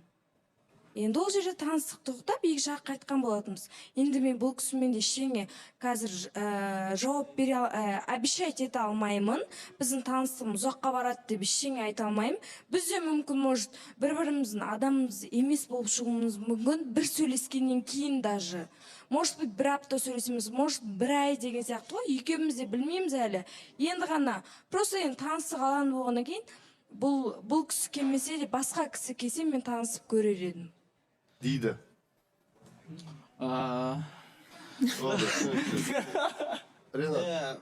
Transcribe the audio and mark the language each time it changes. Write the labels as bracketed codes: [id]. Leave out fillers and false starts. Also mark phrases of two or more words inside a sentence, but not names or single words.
[kk] Енді ол жерде таныстық тоқтап, екі жақ қайтқан болатынбыз. Енді мен бұл кісімен де ештеңе қазір жауап бере обещать ете алмаймын. Біздің таныстығымыз ұзаққа барады деп ештеңе айта алмаймын. Біз де мүмкін, может, бір-біріміздің адамымыз емес болып шығуымыз мүмкін, бір сөйлескеннен кейін даже. [ru] Может быть, [kk] бір апта сөйлесеміз, может, бір ай деген сияқты ғой. Екеуміз де білмейміз әлі. Енді ғана просто енді таныстық алаңы болғаннан кейін, бұл кісі келмесе де басқа кісі келсе мен танысып көрер едім. Дейді. Ренат.